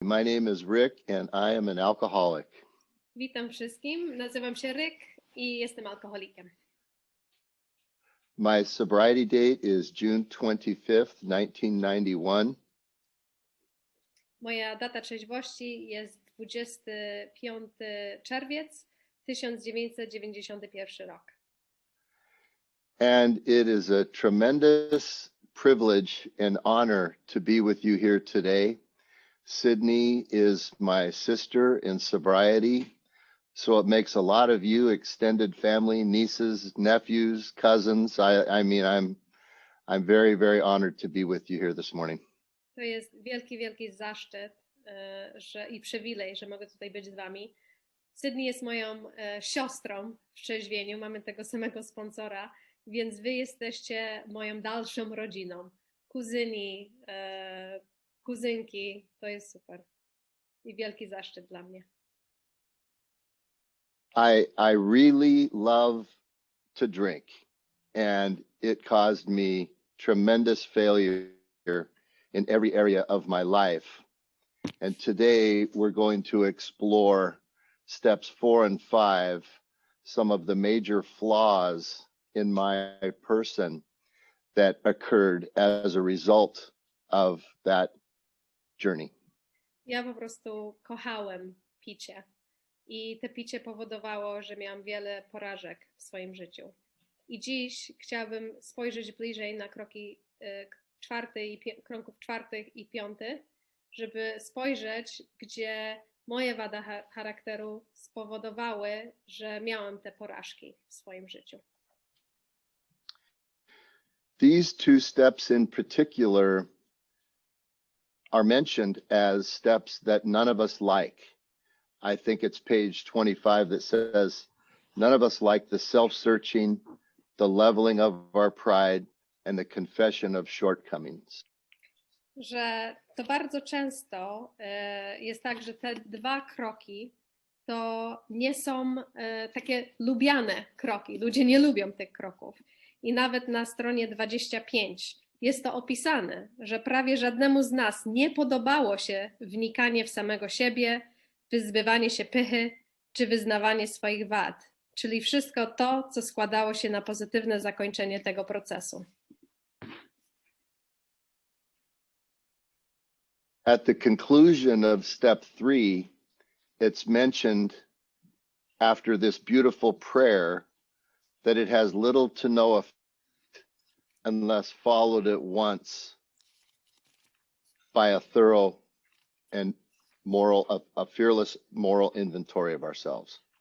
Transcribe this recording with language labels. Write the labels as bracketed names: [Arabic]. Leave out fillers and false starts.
[English] My name is Rick and I am an alcoholic. [Polish] Witam wszystkim, nazywam się Ryk i jestem alkoholikiem. [English] My sobriety date is June 25th, 1991. [Polish] Moja data trzeźwości jest 25 czerwiec 1991 rok. [English] And it is a tremendous privilege and honor to be with you here today. Sydney is my sister in sobriety, so it makes a lot of you extended family, nieces, nephews, cousins. I'm very, very honored to be with you here this morning. [Polish] To jest wielki zaszczyt i przywilej, że mogę tutaj być z wami. Sydney jest moją siostrą w trzeźwieniu, mamy tego samego sponsora, więc wy jesteście moją dalszą rodziną. Kuzyni, kuzynki, to jest super i wielki zaszczyt dla mnie. [English] I really love to drink, and it caused me tremendous failure in every area of my life. And today we're going to explore steps 4 and 5, some of the major flaws in my person that occurred as a result of that journey. [Polish] Ja po prostu kochałem picie i te picie powodowało, że miałam wiele porażek w swoim życiu. I dziś chciałabym spojrzeć bliżej na kroków 4 i 5, żeby spojrzeć, gdzie moje wady charakteru spowodowały, że miałam te porażki w swoim życiu. [English] These two steps in particular are mentioned as steps that none of us like. I think it's page 25 that says, none of us like the self-searching, the leveling of our pride, and the confession of shortcomings. [Polish] Że to bardzo często jest tak, że te dwa kroki to nie są takie lubiane kroki. Ludzie nie lubią tych kroków. I nawet na stronie 25 jest to opisane, że prawie żadnemu z nas nie podobało się wnikanie w samego siebie, wyzbywanie się pychy czy wyznawanie swoich wad, czyli wszystko to, co składało się na pozytywne zakończenie tego procesu. [English] At the conclusion of step 3, it's mentioned after this beautiful prayer that it has little to no effect unless followed at once by a thorough and a fearless moral inventory of ourselves.